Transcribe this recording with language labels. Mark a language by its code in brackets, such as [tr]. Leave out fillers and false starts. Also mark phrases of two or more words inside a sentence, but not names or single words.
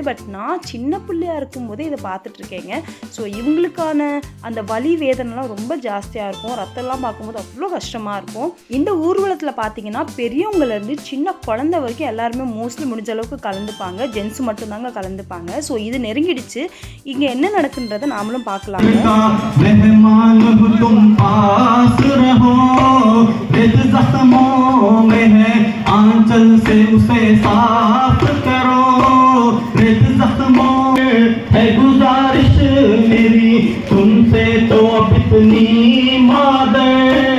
[ta] பட் நான் சின்ன பிள்ளையாக இருக்கும்போதே இதை பார்த்துட்ருக்கேங்க. ஸோ இவங்களுக்கான அந்த வலி வேதனைலாம் ரொம்ப ஜாஸ்தியாக இருக்கும். ரத்தம்லாம் பார்க்கும்போது அவ்வளோ கஷ்டமாக இருக்கும். இந்த ஊர்வலத்தில் பார்த்தீங்கன்னா பெரியவங்கலேருந்து சின்ன குழந்தை வரைக்கும் எல்லாருமே மோஸ்ட்லி முடிஞ்ச அளவுக்கு கலந்துப்பாங்க. ஜென்ஸ் மட்டும்தாங்க கலந்துப்பாங்க. ஸோ இது நெருங்கிடுச்சு. இங்கே என்ன நடக்குன்றதை நாமளும் பார்க்கலாம். [hi] है गुजारिश मेरी तुमसे तो अब इतनी मादर